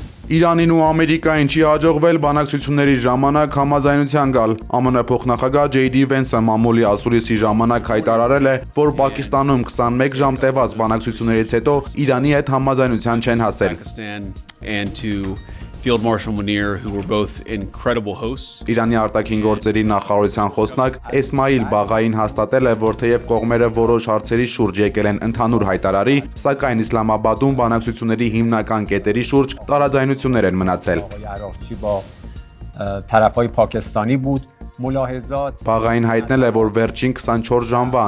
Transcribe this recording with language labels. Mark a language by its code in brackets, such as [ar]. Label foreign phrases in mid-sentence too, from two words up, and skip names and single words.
[hy] Իրանին ու Ամերիկային չի հաջողվել բանակցությունների ժամանակ համաձայնության գալ։ ԱՄՆ փոխնախագահ J.D. Vance-ը մամուլի ասուլիսի ժամանակ հայտարարել է, որ Պակիստանում 21 ժամ տևած բանակցություններից հետո Իրանի հետ համաձայնության չեն հասել։ [en] And to Field Marshal Munir, who were both incredible hosts. [hy] Իրանի արտաքին գործերի նախարարության խոսնակ Էսմայիլ Բաղային հաստատել է, որ թեև կողմերը որոշ հարցերի շուրջ եկել են ընդհանուր հայտարարի, սակայն Իսլամաբադում բանակցությունների հիմնական կետերի շուրջ տարաձայնություններ են մնացել։ Բաղային հայտնել է, որ վերջին 24 ժամվա